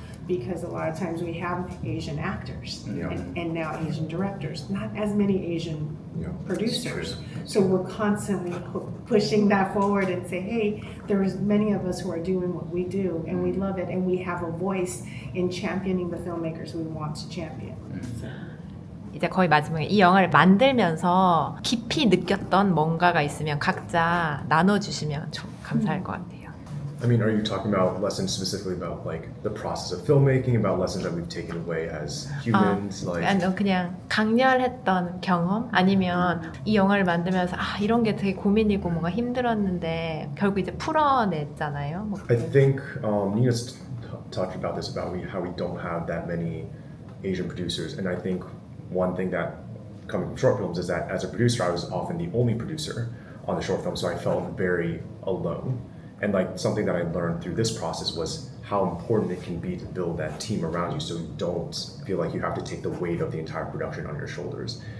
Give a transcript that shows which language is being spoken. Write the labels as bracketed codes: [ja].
[en] Because a lot of times we have Asian actors and now Asian directors, not as many Asian producers. So we're constantly pushing that forward and say, hey, there's many of us who are doing what we do and we love it and we have a voice in championing the filmmakers we want to champion. So. [ko] 이제 거의 마지막에 이 영화를 만들면서 깊이 느꼈던 뭔가가 있으면 각자 나눠주시면 감사할 것 같아요. [en] I mean, are you talking about lessons specifically about like the process of filmmaking, about lessons that we've taken away as humans? [ko] 그냥 강렬했던 경험? 아니면 이 영화를 만들면서 이런 게 되게 고민이고 뭔가 힘들었는데 결국 이제 풀어냈잖아요. [en] I think Nina's talked about this, about how we don't have that many Asian producers. And I think one thing that coming from short films is that as a producer, I was often the only producer on the short film. So I felt very alone. And like something that I learned through this process was how important it can be to build that team around you so you don't feel like you have to take the weight of the entire production on your shoulders.